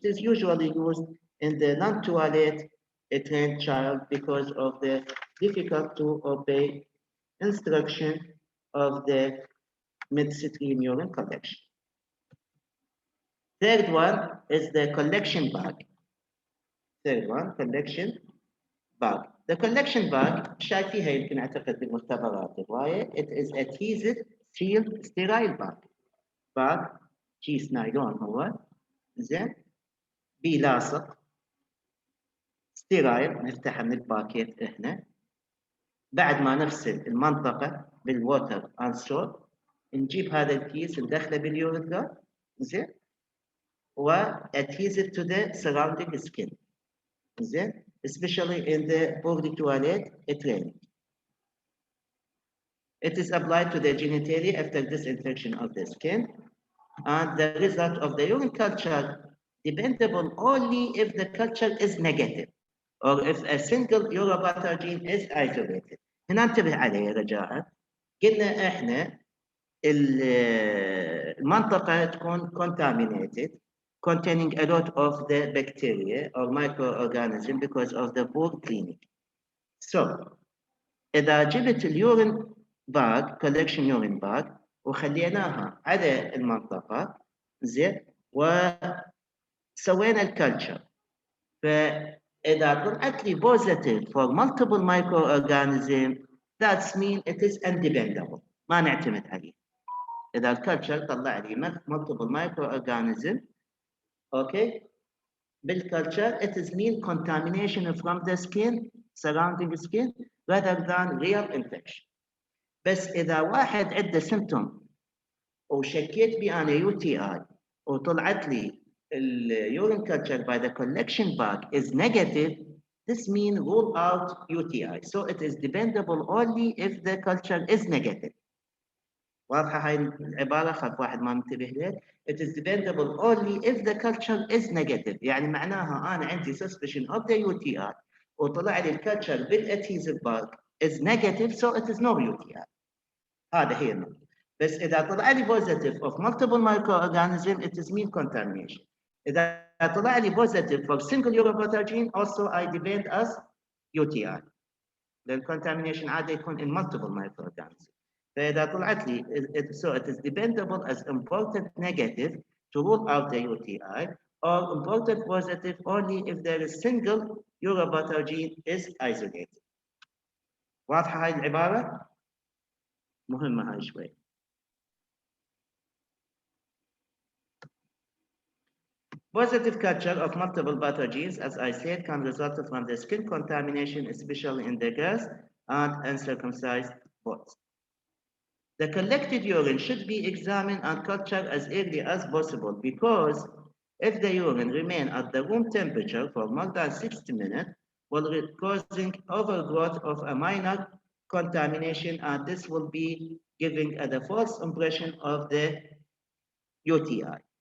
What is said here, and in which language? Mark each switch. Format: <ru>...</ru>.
<en>It is usually used in the non-toilet trained child because of the difficult to obey instruction of the midstream urine collection. Third one is the collection bag. Third one, collection bag. The collection bag</en> <ar>شايفيها يمكن أعتقد بالمختبرات الرواية.</ar> <en>It is adhesive, sealed, sterile bag.</en> <ar>bag كيس نايلون هو زين بلاصق ستيرايل نفتحها من الباكيت هنا. بعد ما نفصل المنطقة بالووتر اند سولت نجيب هذا الكيس ندخله باليوريثرا زين و</ar> <en>adhesive to the surrounding skin</en> <ar>زين</ar> <en>especially in the poorly toilet training. It is applied to the genitalia after disinfection of the skin, and the result of the urine culture dependable only if the culture is negative or if a single uropathogen is isolated.</en> <ar>هنا انتبه عليه رجاء. قلنا احنا المنطقة تكون</ar> <en>contaminated containing a lot of the bacteria or microorganisms because of the poor cleaning.</en> <ar>So إذا جبت اليورين باج</ar> <en>collection urine bag</en> <ar>وخليناها على المنطقة زين وسوينا الكلتشر فإذا طلعت لي</ar> <en>positive for multiple microorganisms that means it is undependable</en> <ar>ما نعتمد عليه. إذا الكلتشر طلع لي</ar> <en>multiple microorganisms okay بالculture it is mean contamination from the skin surrounding skin rather than real infection.</en> <ar>بس إذا واحد عنده</ar> <en>symptom</en> <ar>وشكيت بي أنا</ar> <en>UTI</en> <ar>وطلعت لي</ar> <en>urine culture by the collection bag is negative, this means rule out UTI. So it is dependable only if the culture is negative.</en> <ar>واضحة هاي العبارة خاف واحد ما منتبه لها.</ar> <en>It is dependable only if the culture is negative.</en> <ar>يعني معناها أنا عندي</ar> <en>suspicion of the UTI</en> <ar>وطلع لي</ar> <en>الculture بالadhesive bag is negative, so it is no UTI.</en> <ar>هذا هي النقطة. بس إذا طلع لي</ar> <en>positive of multiple microorganisms, it is mean contamination.</en> <ar>إذا طلع لي</ar> <en>positive for single uropathogen, also I depend as UTI.</en> <ar>لأن</ar> <en>contamination عادة يكون in multiple microorganisms.</en> <ar>فإذا طلعت لي</ar> <en>so it is dependable as important negative to rule out the UTI or important positive only if there is single uropathogen is isolated.</en> <ar>واضحة هاي العبارة؟ مهمة هاي شوي.</ar> <en>Positive culture of multiple pathogens, as I said, can result from the skin contamination, especially in the girls and uncircumcised boys. The collected urine should be examined and cultured as early as possible because if the urine remains at the room temperature for more than 60 minutes, will causing overgrowth of a minor contamination, and this will be giving the false impression of the UTI.</en>